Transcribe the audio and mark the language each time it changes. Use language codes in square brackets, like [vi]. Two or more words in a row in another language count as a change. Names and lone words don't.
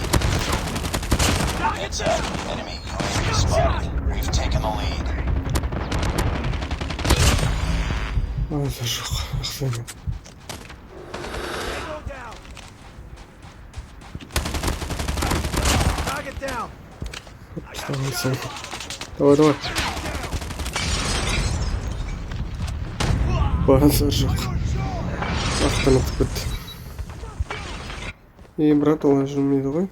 [en] Heads up. Enemy UAV spotted. We've taken the lead. [kk] Базар жоқ. Ақсаймен. [en] Target down. [kk] Давай. Базар жоқ. Ақтанып кетті. Брат, олай жүрмейді ғой.